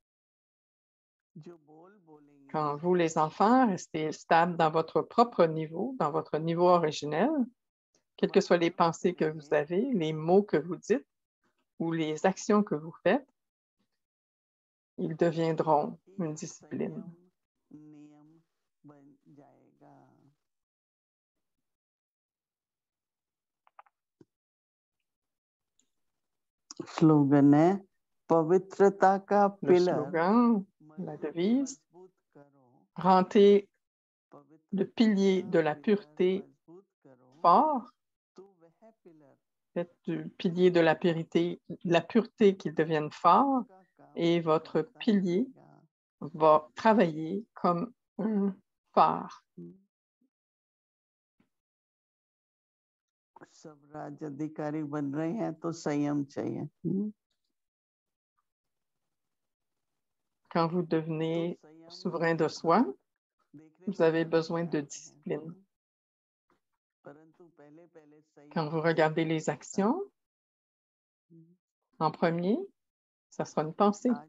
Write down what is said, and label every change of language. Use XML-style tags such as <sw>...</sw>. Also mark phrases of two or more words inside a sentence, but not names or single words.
<fr>Quand vous, les enfants, restez stables dans votre propre niveau, dans votre niveau originel, quelles que soient les pensées que vous avez, les mots que vous dites ou les actions que vous faites, ils deviendront une discipline.</fr> <hi>स्लोगन है पवित्रता का</hi> <fr>Le पिलर slogan, la devise, rendez le pilier de la pureté fort, faites du pilier de la pureté qu'il devienne fort, et votre pilier va travailler comme un phare.</fr> <hi>सब राज्य अधिकारी बन रहे हैं तो संयम चाहिए.</hi> <fr>Quand vous devenez souverain de soi, vous avez besoin de discipline. Quand vous regardez les actions, En premier, ça sera une pensée.</fr>